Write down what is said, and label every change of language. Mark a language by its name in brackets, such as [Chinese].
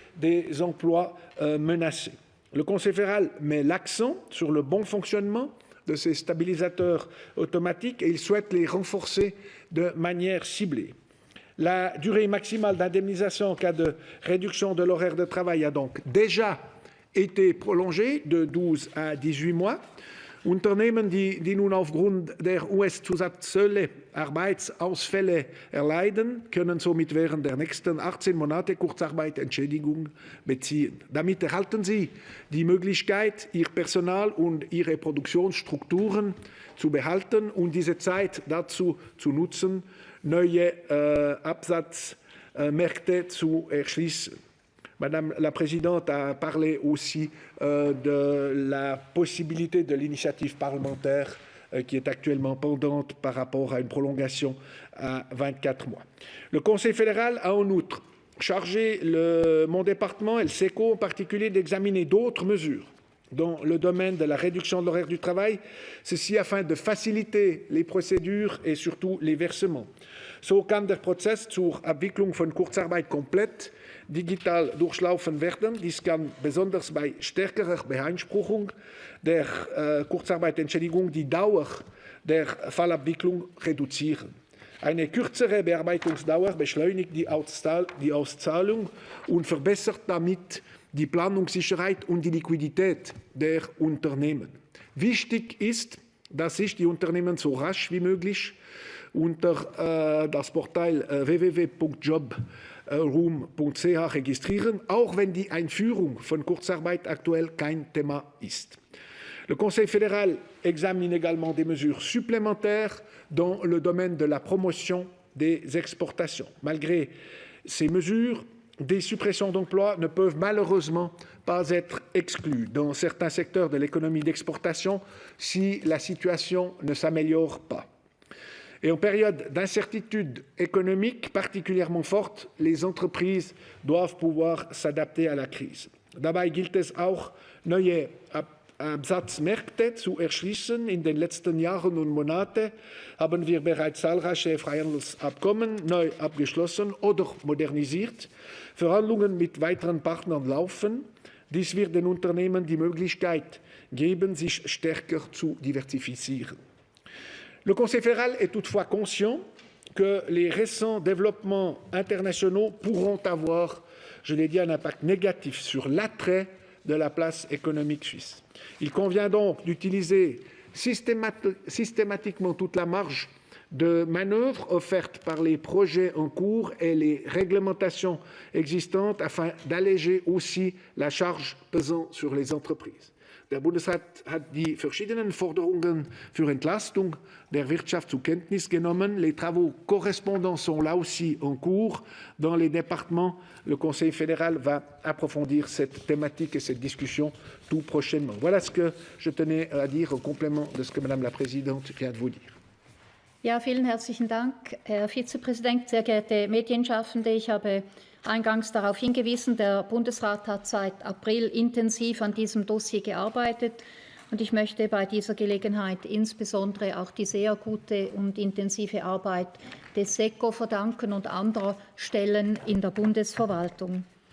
[French] des emplois menacés. Le Conseil fédéral met l'accent sur le bon fonctionnement de ces stabilisateurs automatiques et il souhaite les renforcer de manière ciblée. La durée maximale d'indemnisation en cas de réduction de l'horaire de travail a donc déjà été prolongée de 12 à 18 mois. [German] Unternehmen, die nun aufgrund der US-Zusatzzölle Arbeitsausfälle erleiden, können somit während der nächsten 18 Monate Kurzarbeitentschädigung beziehen. Damit erhalten sie die Möglichkeit, ihr Personal und ihre Produktionsstrukturen zu behalten und diese Zeit dazu zu nutzen, neue Absatzmärkte zu erschließen. [French] Madame la Présidente a parlé aussi de la possibilité de l'initiative parlementaire qui est actuellement pendante par rapport à une prolongation à 24 mois. Le Conseil fédéral a en outre chargé mon département et le SECO en particulier d'examiner d'autres mesures dans le domaine de la réduction de l'horaire du travail, ceci afin de faciliter les procédures et surtout les versements. [German] So kann der Prozess zur Abwicklung von Kurzarbeit komplett digital durchlaufen werden. Dies kann besonders bei stärkerer Beanspruchung der Kurzarbeitentschädigung die Dauer der Fallabwicklung reduzieren. Eine kürzere Bearbeitungsdauer beschleunigt die Auszahlung und verbessert damit die Planungssicherheit und die Liquidität der Unternehmen. Wichtig ist, dass sich die Unternehmen so rasch wie möglich unter das Portal www.jobroom.ch registrieren, auch wenn die Einführung von Kurzarbeit aktuell kein Thema ist. [French] Le Conseil fédéral examine également des mesures supplémentaires dans le domaine de la promotion des exportations. Malgré ces mesures, des suppressions d'emplois ne peuvent malheureusement pas être exclues dans certains secteurs de l'économie d'exportation si la situation ne s'améliore pas. Et en période d'incertitude économique particulièrement forte, les entreprises doivent pouvoir s'adapter à la crise. [German] Dabei gilt es auch, neue Absatzmärkte zu erschließen. In den letzten Jahren und Monaten haben wir bereits zahlreiche Freihandelsabkommen neu abgeschlossen oder modernisiert. Verhandlungen mit weiteren Partnern laufen. Dies wird den Unternehmen die Möglichkeit geben, sich stärker zu diversifizieren. [French] Le Conseil fédéral est toutefois conscient que les récents développements internationaux pourront avoir, je l'ai dit, un impact négatif sur l'attrait de la place économique suisse. Il convient donc d'utiliser systématiquement toute la marge de manœuvre offerte par les projets en cours et les réglementations existantes afin d'alléger aussi la charge pesant sur les entreprises. [German] Der Bundesrat hat die verschiedenen Forderungen für Entlastung der Wirtschaft zur Kenntnis genommen. [French] Les travaux correspondants sont là aussi en cours dans les départements. Le Conseil fédéral va approfondir cette thématique et cette discussion tout prochainement. Voilà ce que je tenais à dire en complément de ce que Madame la Présidente vient de vous dire. [German] Ja, vielen herzlichen Dank, Herr Vizepräsident, sehr geehrte Medienschaffende. Ich habe eingangs darauf hingewiesen, der Bundesrat hat seit April intensiv an diesem Dossier gearbeitet. Und ich möchte bei dieser Gelegenheit insbesondere auch die sehr gute und intensive Arbeit des SECO verdanken und anderer Stellen in der Bundesverwaltung.